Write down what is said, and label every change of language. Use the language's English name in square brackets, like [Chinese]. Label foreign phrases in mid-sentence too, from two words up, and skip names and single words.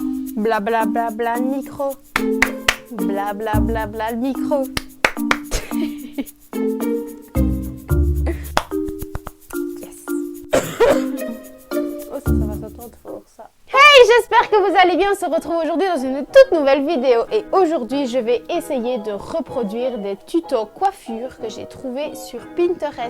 [French] Bla bla bla bla le micro. Bla bla bla bla le micro. Yes. Oh ça va s'entendre fort ça. Hey, j'espère que vous allez bien. On se retrouve aujourd'hui dans une toute nouvelle vidéo. Et aujourd'hui, je vais essayer de reproduire des tutos coiffure que j'ai trouvés sur Pinterest.